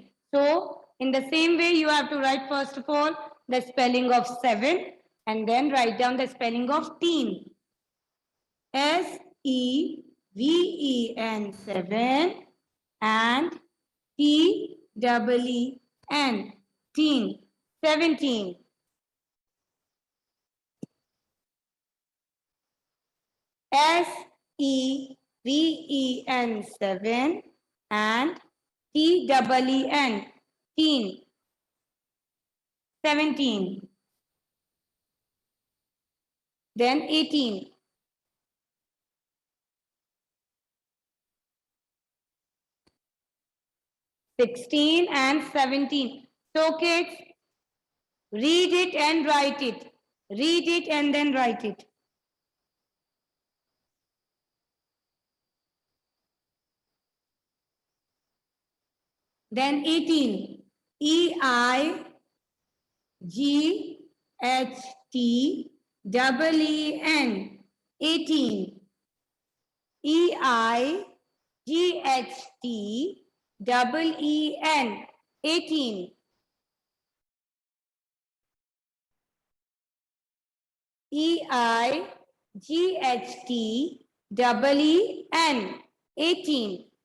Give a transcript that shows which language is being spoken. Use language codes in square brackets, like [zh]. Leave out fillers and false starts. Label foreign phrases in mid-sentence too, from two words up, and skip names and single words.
[en] So, in the same way, you have to write first of all the spelling of 7 and then write down the spelling of teen. S-E-V-E-N 7 and T-E-E-N teen 17. S-E-V-E-N 7 and T-E-E-N teen 17. Then 18. 16 and 17. So kids, read it and write it. Read it and then write it. Then 18. E-I-G-H-T-E-E-N. 18. E-I-G-H-T-E-E-N. 18. E-I-G-H-T-E-E-N. 18.